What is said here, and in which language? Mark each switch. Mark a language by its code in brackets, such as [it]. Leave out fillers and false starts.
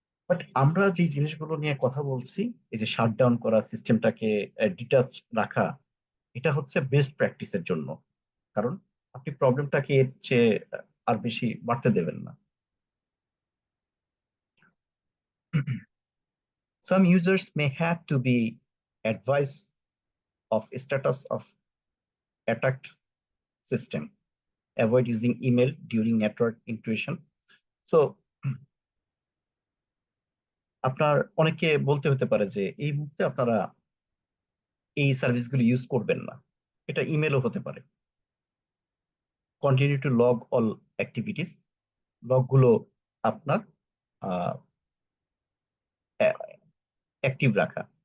[bn] But আমরা যে জিনিসগুলো নিয়ে কথা বলছি, এই যে শাটডাউন করা, সিস্টেমটাকে ডিটাচ রাখা, এটা হচ্ছে বেস্ট প্র্যাকটিসের জন্য। কারণ আপনি প্রবলেমটাকে এর চেয়ে আর বেশি বাড়তে দেবেন না। [en] Some users may have to be advised of status of attacked system. Avoid using email during network intrusion. [bn] So আপনার অনেকে বলতে হতে পারে যে এই মুহূর্তে আপনারা এই সার্ভিসগুলো ইউজ করবেন না। এটা ইমেলও হতে পারে। [en] continue to log all activities, [bn] লগগুলো আপনার অ্যাক্টিভ রাখা।